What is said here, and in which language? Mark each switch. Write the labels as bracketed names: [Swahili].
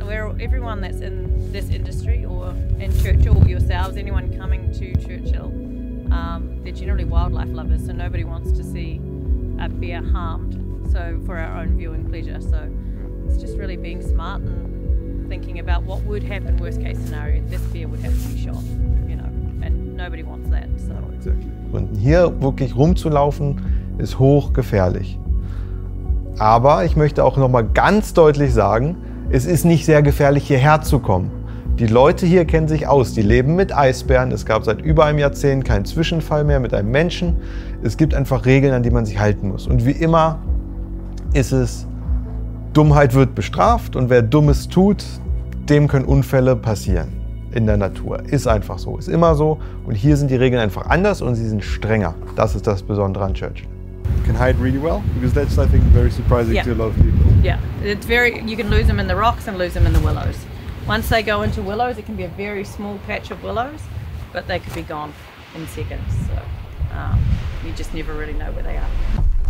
[English] Everyone that's in this industry or in Churchill, yourselves, anyone coming to Churchill, they're generally wildlife lovers, so nobody wants to see a bear harmed. So for our own viewing pleasure. So it's just really being smart and thinking about what would happen, worst case scenario. This bear would have to be shot, you know. nobody wants that. So. [German] Und hier wirklich rumzulaufen, ist hochgefährlich. Aber ich möchte auch noch mal ganz deutlich sagen, es ist nicht sehr gefährlich, hierher zu kommen. Die Leute hier kennen sich aus, die leben mit Eisbären. Es gab seit über einem Jahrzehnt keinen Zwischenfall mehr mit einem Menschen. Es gibt einfach Regeln, an die man sich halten muss. Und wie immer ist es, Dummheit wird bestraft und wer Dummes tut, dem können Unfälle passieren in der Natur. Ist einfach so, ist immer so. Und hier sind die Regeln einfach anders und sie sind strenger. Das ist das Besondere an Churchill. [English] Can hide really well, because that's, I think, very surprising Yeah. to a lot of people. Yeah, it's very. You can lose them in the rocks and lose them in the willows. Once they go into willows, it can be a very small patch of willows, but they could be gone in seconds. So you just never really know where they are.